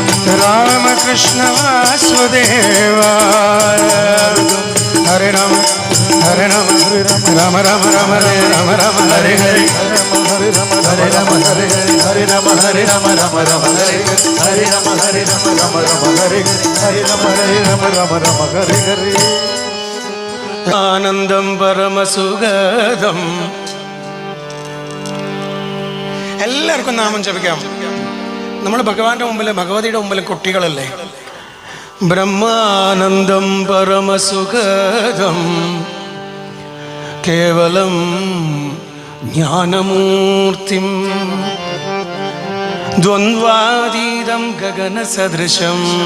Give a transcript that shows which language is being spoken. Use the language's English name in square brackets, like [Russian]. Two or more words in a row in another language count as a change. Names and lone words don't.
[Sanskrit] राम कृष्ण वासुदेव हरे राम राम राम हरे हरे हरे राम हरे राम हरे राम हरे हरे ആനന്ദം പരമസുഖദം [Malayalam] എല്ലാവർക്കും നാമം ജപിക്കാം. നമ്മൾ ഭഗവാന്റെ മുമ്പിൽ ഭഗവതിയുടെ മുമ്പിൽ കുട്ടികളല്ലേ. [Sanskrit] ബ്രഹ്മാനന്ദം പരമസുഖദം കേവലം ജ്ഞാനമൂർത്തിം ദ്വന്ദ്വാതീതം ഗഗനസദൃശം